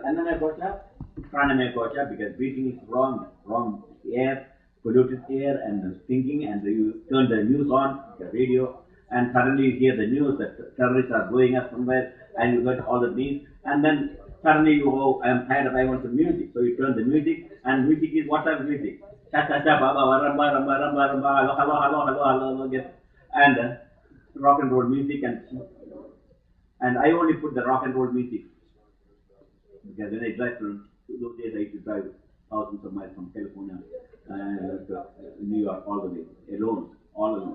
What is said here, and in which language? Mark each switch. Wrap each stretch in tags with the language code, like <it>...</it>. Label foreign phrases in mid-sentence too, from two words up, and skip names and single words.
<sa>Annamaya kosha, pranamaya kosha,</sa> <en>because breathing is wrong air, polluted air, and thinking, and you turn the news on, the radio, and suddenly you hear the news that terrorists are blowing up somewhere, and you get all the things, and then suddenly you go, I am tired, I want some music. So you turn the music, and music is what type of music? Cha cha cha, ba ba, ramba, ramba, ramba, ramba, hello, hello, hello, hello, hello, hello, yes. And rock and roll music, and I only put the rock and roll music because when I drive from those days, I used to drive thousands of miles from California to New York all the way alone, all alone.</en>